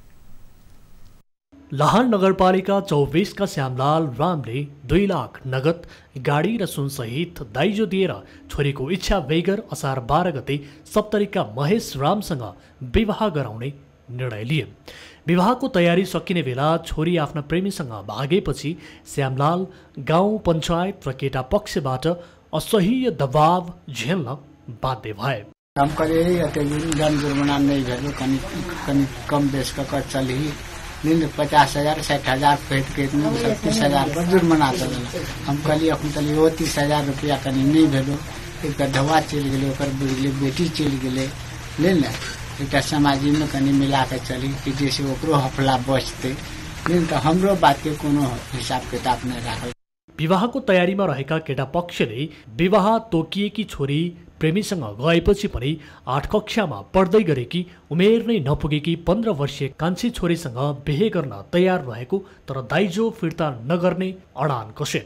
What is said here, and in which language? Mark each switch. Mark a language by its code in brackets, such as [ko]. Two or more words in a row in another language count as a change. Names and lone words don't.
[ne] लहान नगरपालिका 24 का श्यामलाल रामले 2 लाख नगद, गाडी र सुनसहित दाइजो दिएर छोरीको इच्छा बेगर असार 12 गते सप्तरीका महेश रामसँग विवाह गराउने निर्णय लिए। विवाहको तयारी सकिने बेला छोरी आफ्ना प्रेमीसँग भागेपछि श्यामलाल गाउँ पञ्चायत र केटा पक्षबाट असह्य दबाव झेल्न बाध्य भए। [mai] हम करिए जन जुर्माना नहीं भेलो, कनी कम बेस का चली 50,000 60,000 फेंक के 30,000 पर जुर्माना चल। हम कहलिए अपन तली वो 30,000 रुपया कनी नहीं भेलो, एक धवा चल गए, बेटी चल गए ले ना एक समाज में कनी मिला के चली कि जैसे ओकरो हफला बचते नहीं तो हमरो बात के कोनो हिसाब किताब नहीं राखल। [ne] विवाहको तयारीमा रहेका केटा पक्षले विवाह तोकिएकी छोरी प्रेमीसँग गएपछि पनि 8 कक्षामा पढ्दै गरेकी उमेर नै नपुगेकी 15 वर्षीय कान्छी छोरीसँग बिहे गर्न तयार रहेको तर दाइजो फिर्ता नगर्ने अडान कसे।